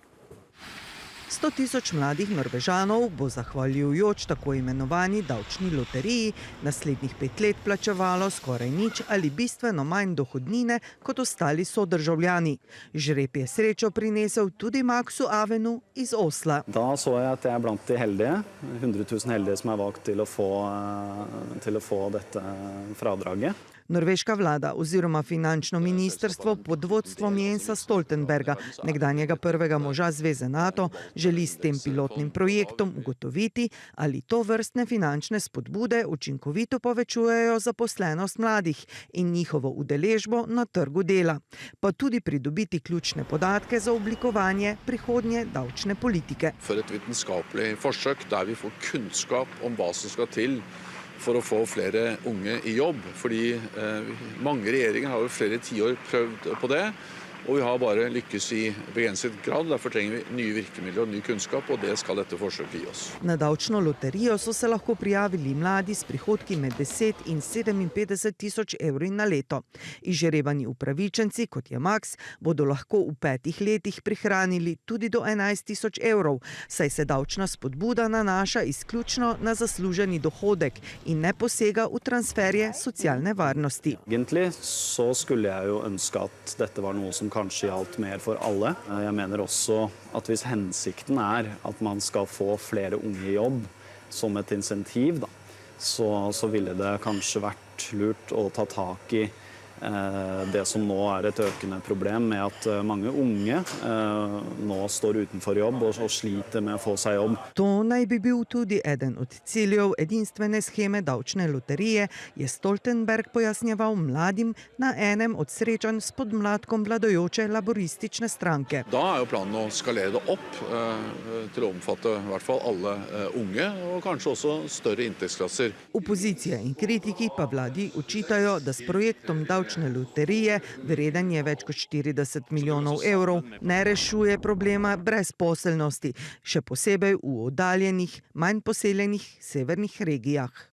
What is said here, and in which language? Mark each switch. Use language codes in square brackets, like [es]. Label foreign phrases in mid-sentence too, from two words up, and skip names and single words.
[sl] 100 000 mladih Norvežanov bo zahvaljujoč tako imenovani davčni loteriji naslednjih 5 let plačevalo skoraj nič ali bistveno manj dohodnine kot ostali sodržavljani. Žreb je srečo prinesel tudi Maxu Avenu iz Osla. [no] Da så jeg at jeg er blant de heldige, 100 000 heldige som er valgt til å få dette fradraget. [sl] Norveška vlada oziroma finančno ministrstvo pod vodstvom Jensa Stoltenberga, nekdanjega prvega moža Zveze NATO, želi s tem pilotnim projektom ugotoviti, ali to vrstne finančne spodbude učinkovito povečujejo zaposlenost mladih in njihovo udeležbo na trgu dela, pa tudi pridobiti ključne podatke za oblikovanje prihodnje davčne politike. [no] For et vitenskapelig forsøk der vi får kunnskap om hva som skal til for å få flere unge i jobb, fordi mange regjeringer har jo flere tiår prøvd på det, og vi har bare lykkes i begrenset grad. Derfor trenger vi nye virkemidler og ny kunnskap, og det skal dette forsøket gi oss. [sl] Na davčno loterijo so se lahko prijavili mladi s prihodki med 10 in 57 000 evri na leto. Izžrebani upravičenci, kot je Max, bodo lahko v 5 letih prihranili tudi do 11 000 evrov, saj se davčna spodbuda nanaša izključno na zasluženi dohodek in ne posega v transferje socialne varnosti. [no] Egentlig så skulle jeg jo ønske at dette var noe som kanskje gjaldt mer for alle. Jeg mener også at hvis hensikten er at man skal få flere unge i jobb som et insentiv, så ville det kanskje vært lurt å ta tak i det som nå er et økende problem med at mange unge nå står utenfor jobb og sliter med å få seg jobb. [sl] To naj bi bil tudi eden od ciljev edinstvene scheme davčne loterije, je Stoltenberg pojasnjeval mladim na enem od srečanj s podmladkom vladajoče laboristične stranke. [no] Da er jo planen å skalere det opp til å omfatte i hvert fall alle unge, og kanskje også større inntektsklasser. [sl] Opozicija in kritiki pa vladi očitajo, da s projektom davčne loterije, vreden je več kot 40 milijonov evrov, ne rešuje problema brezposelnosti, še posebej v oddaljenih, manj poseljenih severnih regijah.